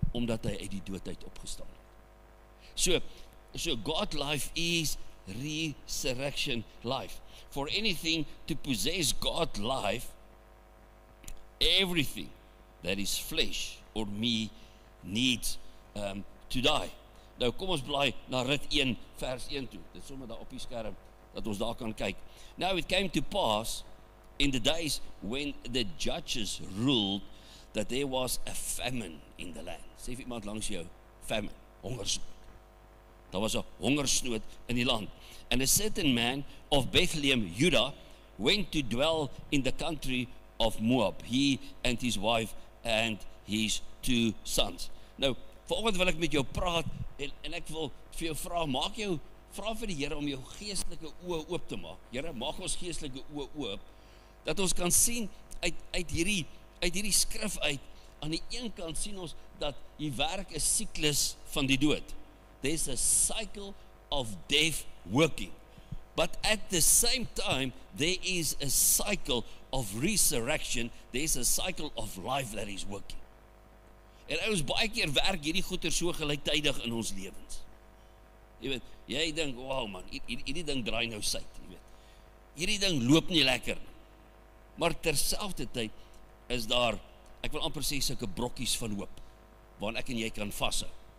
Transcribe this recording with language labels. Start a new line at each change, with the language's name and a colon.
Afrikaans: Omdat hy uit die dood uit opgestaan het.
English: So God life is resurrection life. For anything to possess God life, everything that is flesh or me needs to die.
Afrikaans: Nou kom ons blaai na Rit 1 vers 1 toe. Dit is sommer daar op die skerm dat ons daar kan kyk.
English: Now it came to pass in the days when the judges ruled that there was a famine in the land.
Afrikaans: Sê vir iemand langs jou, famine, hongersnood. Daar was 'n hongersnood in die land.
English: And a certain man of Bethlehem, Judah, went to dwell in the country of Moab, he and his wife and his 2 sons.
Afrikaans: Nou, vanoggend wil ek met jou praat en ek wil vir jou vra vir die Here om jou geestelike oë oop te maak. Here, maak ons geestelike oë oop dat ons kan sien uit hierdie skrif uit. Aan die een kant sien ons dat die werk 'n siklus van die dood.
English: There's a cycle of death working. But at the same time, there is a cycle of resurrection. There's a cycle of life that is working.
Afrikaans: En ons baie keer werk hierdie goeie so gelyktydig in ons lewens. Jy weet, jy dink, wow man, hierdie ding draai nou suid, jy weet. Hierdie ding loop nie lekker nie. Maar terselfdertyd is daar, ek wil amper sê, sulke brokkies van hoop, waarin ek en jy kan vashou.